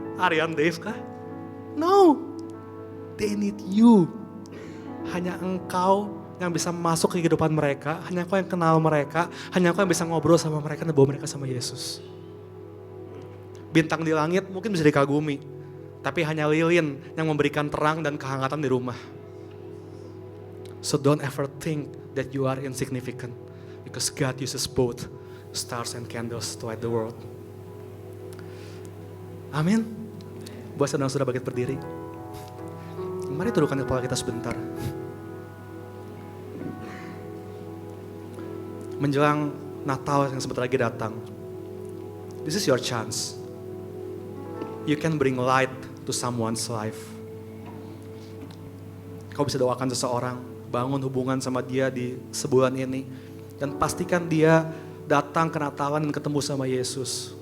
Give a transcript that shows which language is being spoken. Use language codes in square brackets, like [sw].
[en] Arian Dave kah? No. They need you. [id] Hanya Engkau yang bisa masuk ke kehidupan mereka, hanya Engkau yang kenal mereka, hanya Engkau yang bisa ngobrol sama mereka dan bawa mereka sama Yesus. Bintang di langit mungkin bisa dikagumi, tapi hanya lilin yang memberikan terang dan kehangatan di rumah. [en] So don't ever think that you are insignificant, because God uses both stars and candles to light the world. [id] Amin. Buat saudara-saudara bangkit berdiri. Mari tundukkan kepala kita sebentar. Menjelang Natal yang sebentar lagi datang, [en] this is your chance. You can bring light to someone's life. [id] Kau bisa doakan seseorang, bangun hubungan sama dia di sebulan ini, dan pastikan dia datang ke Natalan dan ketemu sama Yesus.